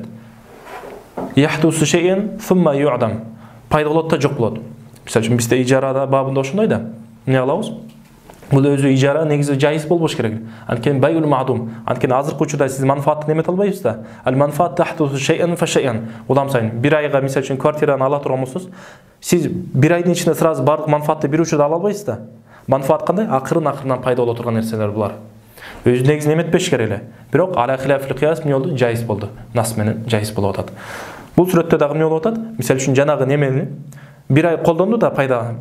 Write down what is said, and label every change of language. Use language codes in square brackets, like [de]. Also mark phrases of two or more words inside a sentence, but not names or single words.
[ar] يحدث شيئا ثم يعدم. [ky] Пайда болот да жок болот. Мисалы үчүн бизде ижарада бабында ошондой да. Эмне кылабыз? Бул өзү ижара негизи жайыз болбош керек. [ar] Анткени بيع المعدوم. [ky] Анткени азыркы учурда сиз манфаатты немет албайсыз да. Ал манфаат [ar] تحدث شيئا فشيئا. [ky] Улам сайын бир айга мисалы үчүн квартираны ала турган болсоңуз, сиз бир айдын ичинде сразу бардык манфаатты бир учурда ала албайсыз да. Манфаат кандай? Акырын-акырынан пайда боло турган нерселер булар. Өзү негизи неметпеш керек эле. Бирок [ar] على خلاف القياس [ky] эмне болду? Жайыз болду. Нас менен жайыз болуп атат. Бул сүрөттө дагы эмне болуп атат? Мисалы үчүн жанагы немени бир ай колдонду да пайдаланып.